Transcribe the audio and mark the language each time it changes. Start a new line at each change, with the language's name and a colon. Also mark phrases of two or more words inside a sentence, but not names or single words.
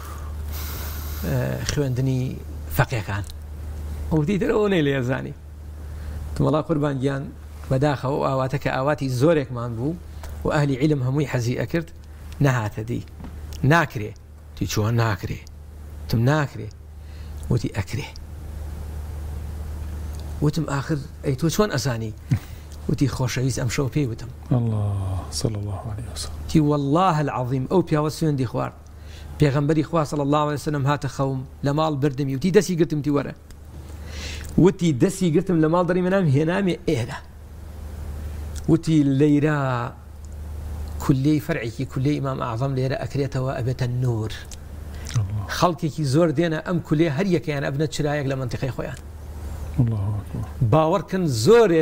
Central Kurdish: خوێندنی فەقیەکان وتی ترەوە نەی لێ زانی وەڵا قوربان گیان بەداخەوە ئاواتە کە ئاواتی زۆرێکمان بوو و ئەهلی عیلم هەمووی حەزی ئەکرد نەهاتە دی ناکرێ تی چۆن ناکرێ تم ناکرێ وتی ئەکرێ وتم آخر ئەی تۆ چۆن ئەزانی وتی خۆشەویست ئەم شەو پێی وتم
Arabic: صلى الله عليه وسلم
Central Kurdish: تی
Arabic: والله العظیم
Central Kurdish: ئەو پیاوە سوێندی خوارد پێغەمبەری خوا
Arabic: صلی الله عليه وسلم
Central Kurdish: هاتە خەوم لە ماڵ بردمی وتی دەستی گرتم تی وەرە وتی دەستی گرتم لە ماڵ دەڕی منام هێنامێ ئێرە وتی لەیرە کولەی فەرعێکی کولەی ئیمام عەزەم لێرە ئەکرێتەوە ئەبێتە نور خەڵکێکی زۆر دێنە ئەم کولێ هەر یەکەیان ئەبنە چرایەک لە منتیقەی خۆیان باوەڕکن زۆرێ